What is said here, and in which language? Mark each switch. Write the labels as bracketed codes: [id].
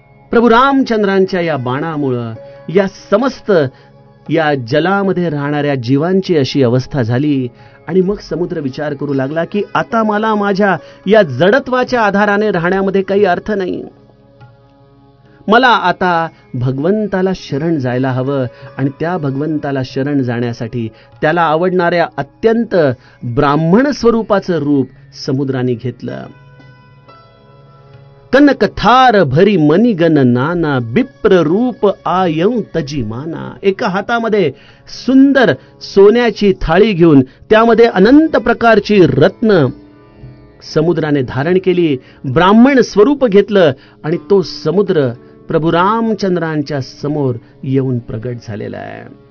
[mr] प्रभू रामचंद्रांच्या या बाणामुळं या समस्त या जलामध्ये राहणाऱ्या जीवांची अशी अवस्था झाली आणि मग समुद्र विचार करू लागला की आता मला माझ्या या जडत्वाच्या आधाराने राहण्यामध्ये काही अर्थ नाही. मला आता भगवंताला शरण जायला हवं आणि त्या भगवंताला शरण जाण्यासाठी त्याला आवडणाऱ्या अत्यंत ब्राह्मण स्वरूपाचं रूप समुद्राने घेतलं. [awa] कनक थार भरी मणिगण नाना बिप्र रूप आयं तजी माना. [mr] एका हातामध्ये सुंदर सोन्याची थाळी घेऊन त्यामध्ये अनंत प्रकारची रत्न समुद्राने धारण केली, ब्राह्मण स्वरूप घेतलं आणि तो समुद्र प्रभू रामचंद्रांच्या समोर येऊन प्रगट झालेला आहे.